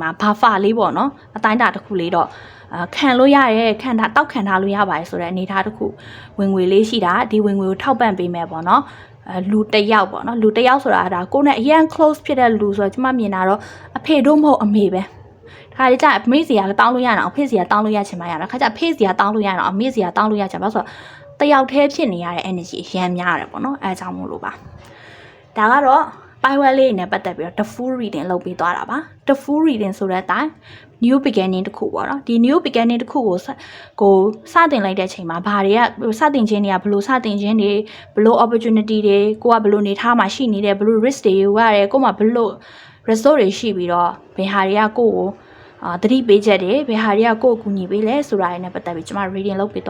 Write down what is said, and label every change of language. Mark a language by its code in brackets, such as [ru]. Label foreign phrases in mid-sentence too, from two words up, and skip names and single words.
[my] buffer လေးပေါ့နော်အတိုင်းတာတစ်ခုလေးတော့ခံလို့ရရဲတောက်ခံထားလို့ရပါတယ်ဆိုတဲ့အနေအထားတစ်ခုဝင်ငွေလေးရှိတာဒီဝင်ငွေကိုထောက်ပံ့ပေးမယ်ပေါ့နော်လူတစ်ယောက်ပေါ့နော်လူတစ်ယောက်ဆိုတာဒါကိုနဲ့အရင် close ဖြစ်တဲ့လူဆိုတော့ကျွန်မမြင်တာတော့အဖေတို့မဟုတ်အမေပဲဒါကြအမေစီကတောင်းလို့ရတာအဖေစီကတောင်းလို့ရချင်မှရတာခါကြအဖေစီကတောင်းလို့ရတာအမေစီကတောင်းလို့ရချင်ပါဆိုတော့တယောက်တည်းဖြစ်နေရတဲ့ energy ရမ်းများတယ်ပေါ့နော်အဲအကြောင်းမို့လို့ပါဒါကတော့ပိုင်းဝဲလေး နဲ့ပတ်သက်ပြီးတော့ [en] the full reading [my] လုပ်ပေးသွားတာပါ [en] the full reading [my] ဆိုတဲ့အတိုင်း [en] new beginning [my] တစ်ခုပေါ့နော်ဒီ [en] new beginning [my] တစ်ခုကိုစတင်လိုက်တဲ့အချိန်မှာဘာတွေကစတင်ခြင်းတွေကဘယ်လိုစတင်ခြင်းတွေဘယ်လို opportunity တွေကိုကဘယ်လိုနေထားမှာရှိနေတယ်ဘယ်လို risk တွေယူရတယ်ကိုမှဘယ်လို result တွေရှိပြီးတော့ဘယ်ဟာတွေကကိုကိုသတိပေးချက်တွေဘယ်ဟာတွေကကိုကိုကူညီပေးလဲဆိုတာတွေနဲ့ပတ်သက်ပြီးကျွန်မ reading လုပ်ပေး